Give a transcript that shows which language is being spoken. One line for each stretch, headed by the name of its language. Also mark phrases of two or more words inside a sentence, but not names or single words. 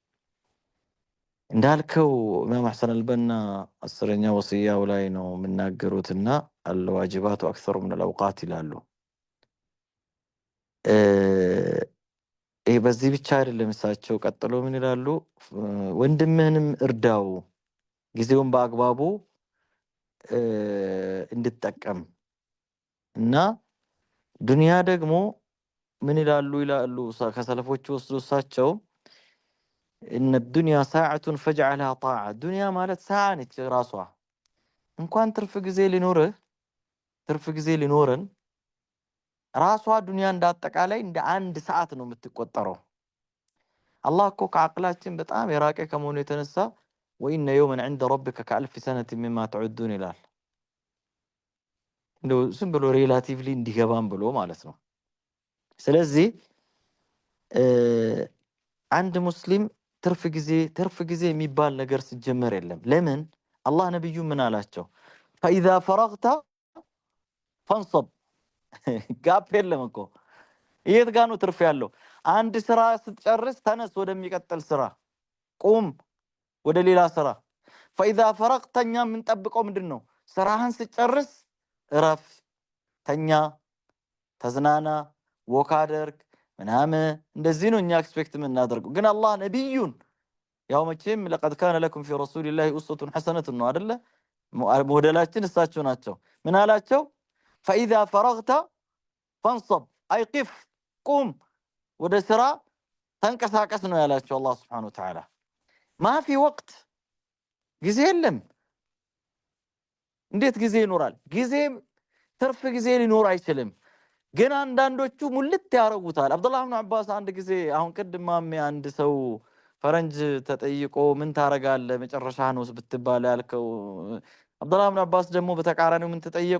Amharic: እንዳልከው ኢማም ሐሰን አልበና 10ኛ ወሲያው ላይ ነው የምናገሩትና
Arabic: الواجبات أكثر من الأوقات
Amharic: ይላሉ። ይሄ በዚህ ብቻ አይደለም። እሳቸው ቀጥሎ ምን ይላሉ? ወንድምህንም እርዳው ጊዜውን በአግባቡ እንድትጠቀም እና ዱንያ ደግሞ ምን ይላሉ ከሰለፎቹ ወስዶ እሳቸው
Arabic: إن الدنيا ساعة فاجعلها طاعة
Amharic: دنيا ማለት ሰዓ ነች ራሷ። እንኳን ትርፍ ጊዜ ሊኖረን ራሷ ዱንያ እንዳጠቃላይ እንደ አንድ ሰዓት ነው የምትቆጠረው። አላህ እኮ ከአቅላችን በጣም የራቀ ከመሆኑ የተነሳ
Arabic: وإن يوما عند ربك كألف سنة مما تعدون
Amharic: ይላል። እንደው ዝም ብሎ ሪላቲቭሊ እንዲገባም ብሎ ማለት ነው። ስለዚህ አንድ ሙስሊም ትርፍ ጊዜ የሚባል ነገር ሲጀመር የለም። ለምን አላህ ነብዩ ምን አላቸው?
Arabic: فإذا فرغت فانصب
Amharic: ጋፕ የለም እኮ የት ጋር ነው ትርፍ ያለው? አንድ ስራ ስትጨርስ ተነስ ወደሚቀጥል ስራ፣ ቁም ወደ ሌላ ስራ።
Arabic: فإذا فرغت
Amharic: እኛ የምንጠብቀው ምንድነው? ስራህን ስትጨርስ እረፍ፣ ተኛ፣ ተዝናና፣ ወክ አድርግ ምናምን እንደዚህ ነው እኛ ኤክስፔክት የምናደርገው። ግን አላህ ነብዩን ያው መቼም
Arabic: لقد كان لكم في رسول الله أسوة حسنة
Amharic: ነው አይደለ? ሞዴላችን እሳቸው ናቸው። ምን አላቸው?
Arabic: فإذا فرغت فانصب أي قف قم
Amharic: ወደ ስራ ተንቀሳቀስ ነው ያላቸው አላህ
Arabic: سبحانه وتعالى። ما في وقت
Amharic: ጊዜ የለም። እንዴት ጊዜ ይኖራል? ጊዜ ትርፍ ጊዜ ሊኖር አይችልም። ግን አንዳንዶቹ ሙልት ያረጉታል። አብዱላህ ኢብኑ አባስ አንድ ጊዜ አሁን ቅድማም አንድ ሰው ፈረንጅ ተጠይቆ ምን ታረጋለህ መጨረሻ ነው ብትባል ያልከው አብዱላህ ኢብኑ አባስ ደግሞ በተቃራኒው ምን ተጠየቁ?